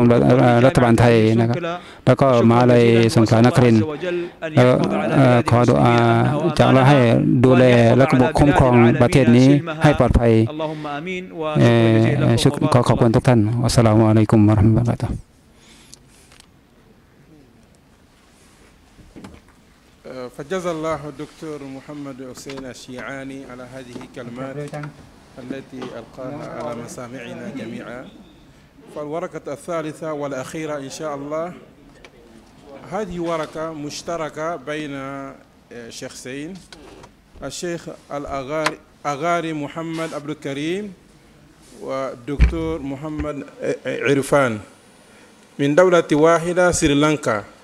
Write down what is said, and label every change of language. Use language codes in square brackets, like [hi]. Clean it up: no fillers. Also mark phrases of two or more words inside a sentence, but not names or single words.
[th] รัฐบาลไทยนะครับแล้วก็มหาวิทยาลัยสงขลานครินทร์ขอดุอาจากอัลเลาะห์ให้ดูแลและคุ้มครองประเทศนี้ให้ปลอดภัยขอขอบคุณทุกท่าน [ar] السلام عليكم ورحمة الله فجزا الله الدكتور محمد حسين الشيعاني على هذه الكلمات التي ألقاها على مسامعنا جميعا. فالورقة الثالثة والأخيرة إن شاء الله هذه ورقة مشتركة بين شخصين الشيخ الأغاري محمد عبد الكريم والدكتور محمد عرفان من دولة واحدة سريلانكا.